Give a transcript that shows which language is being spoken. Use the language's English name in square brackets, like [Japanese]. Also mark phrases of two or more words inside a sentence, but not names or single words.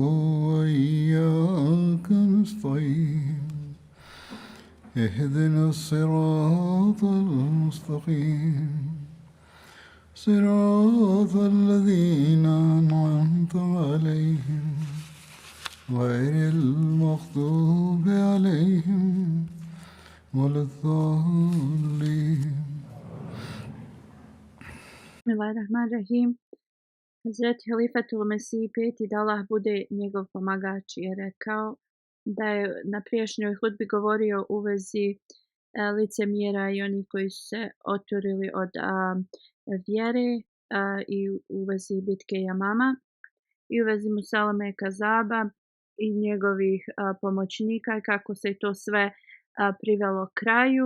[Arabic] وإياك نستعين اهدنا الصراط المستقيم صراط الذين أنعمت عليهم غير المغضوب عليهم ولا الضالين. Bismillahirrahmanirrahim. [Bosnian] Hazreti Halifatul Mesih peti da Allah bude njegov pomagač je rekao da je na prijašnjoj hudbi govorio u vezi licemjera i onih koji su se oturili od vjere i u vezi bitke Jamama i u vezi Musalame Kazaba i njegovih pomoćnika i kako se to sve privelo kraju.